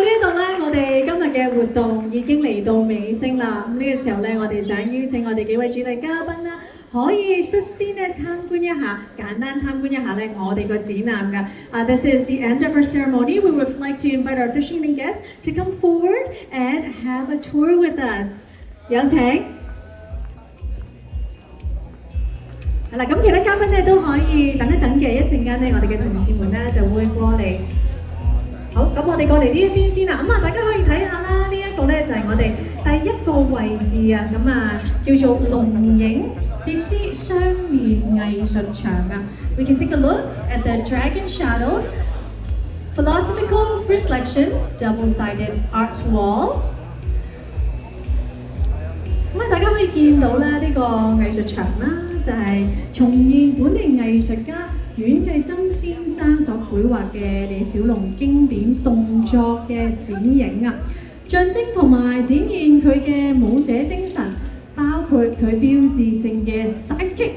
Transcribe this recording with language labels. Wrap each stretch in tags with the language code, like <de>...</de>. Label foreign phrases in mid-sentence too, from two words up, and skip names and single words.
<yue>度咧，我哋今日嘅活動已經嚟到尾聲啦。咁呢個時候咧，我哋想邀請我哋幾位主禮嘉賓啦，可以率先咧參觀一下，簡單參觀一下咧我哋個展覽㗎。</yue> <en>This is the end of our ceremony. We would like to invite our officiating guests to come forward and have a tour with us.</en> <yue>有請。係啦，咁其他嘉賓咧都可以等一等嘅，一陣間咧我哋嘅同事們咧就會過嚟。好，咁我哋過嚟呢一邊先啦。咁啊，大家可以睇下啦，呢一個咧就係我哋第一個位置啊。咁啊，叫做龍影哲思雙面藝術場啊。</yue> <en>We can take a look at the Dragon Shadows Philosophical Reflections Double-Sided Art Wall。</en> <yue>咁啊，大家可以見到咧呢個藝術場啦，就係重現本地藝術家阮繼增先生所繪畫嘅李小龍經典動作嘅剪影啊，象徵同埋展現佢嘅舞者精神，包括佢標誌性嘅 sidekick。</yue>